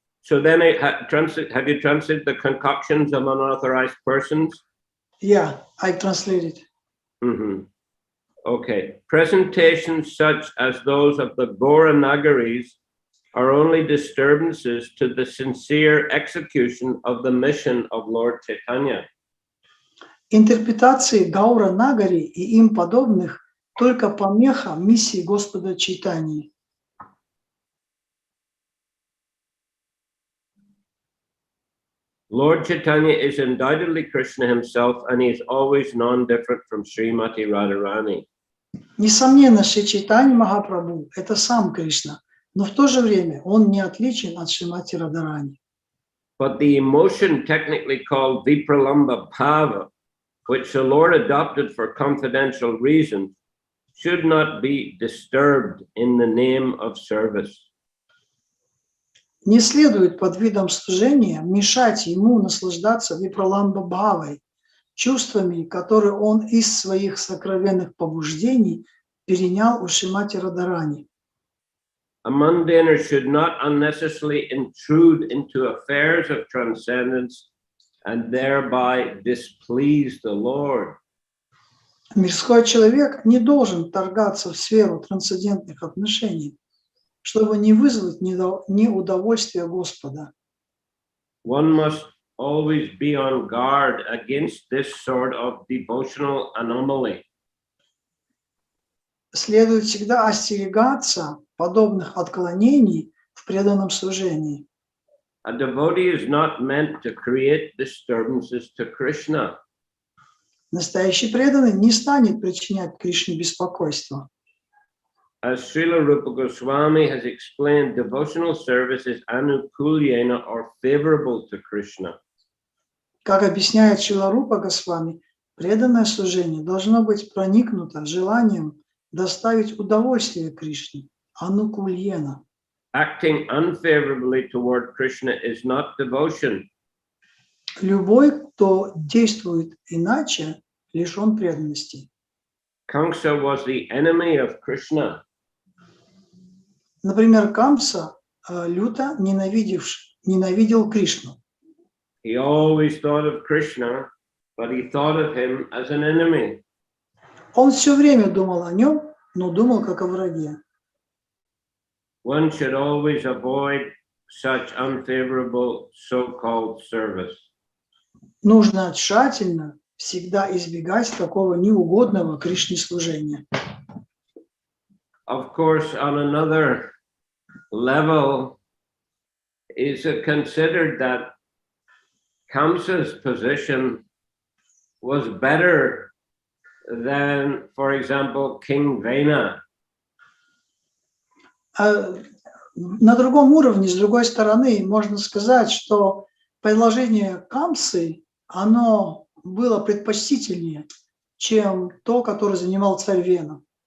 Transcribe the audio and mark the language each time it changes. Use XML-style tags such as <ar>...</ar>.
<en>So then, have you translated the concoctions of unauthorized persons? Yeah, I translated. Okay. Presentations such as those of the Gora Nagaris are only disturbances to the sincere execution of the mission of Lord Chaitanya.</en> <ru>Интерпретации Гаура Нагари и им подобных только помеха миссии Господа Чайтаньи.</ru> <en>Lord Chaitanya is undoubtedly Krishna himself, and he is always non-different from Srimati Radharani.</en> <ru>Несомненно, Шри Чайтанья Махапрабху – это сам Кришна, но в то же время он не отличен от Шримати Радharani.</ru> <en>But the emotion technically called Vipralamba Bhava, which the Lord adopted for confidential reasons, should not be disturbed in the name of service.</en> <ru>Не следует под видом служения мешать ему наслаждаться випраламба бхавой, чувствами, которые он из своих сокровенных побуждений перенял у Шримати Радharani.</ru> <en>A mundaner should not unnecessarily intrude into affairs of transcendence and thereby displease the Lord.</en> <ru>Мирской человек не должен вторгаться в сферу трансцендентных отношений, чтобы не вызвать неудовольствия Господа.</ru> <en>One must always be on guard against this sort of devotional anomaly.</en> <ru>Следует всегда остерегаться подобных отклонений в преданном служении.</ru> <en>a devotee is not meant to create disturbances to Krishna.</en> <ru>Настоящий преданный не станет причинять Кришне беспокойство.</ru> <en>As Srila Rupa Goswami has explained, devotional service is anukulyena or favorable to Krishna.</en> <ru>Как объясняет Шрила Рупа Госвами, преданное служение должно быть проникнуто желанием доставить удовольствие Кришне, анукульена.</ru> <en>Acting unfavorably toward Krishna is not devotion.</en> <ru>Любой, кто действует иначе, лишен преданности.</ru> <en>Kamsa was the enemy of Krishna.</en> <ru>Например, Камса люто ненавидел Кришну.</ru> <en>He always thought of Krishna, but he thought of him as an enemy.</en> <ru>Он все время думал о нем, но думал как о враге.</ru> <en>One should always avoid such unfavorable so-called service.</en> <ru>Нужно тщательно всегда избегать такого неугодного Кришне служения.</ru> <en>Of course, on another level, is it considered that Kamsa's position was better than, for example, King Vena?</en> <ru>На другом уровне, с другой стороны, можно сказать, что предложение Камсы, оно было предпочтительнее, чем то, которое занимал царь Вена.</ru>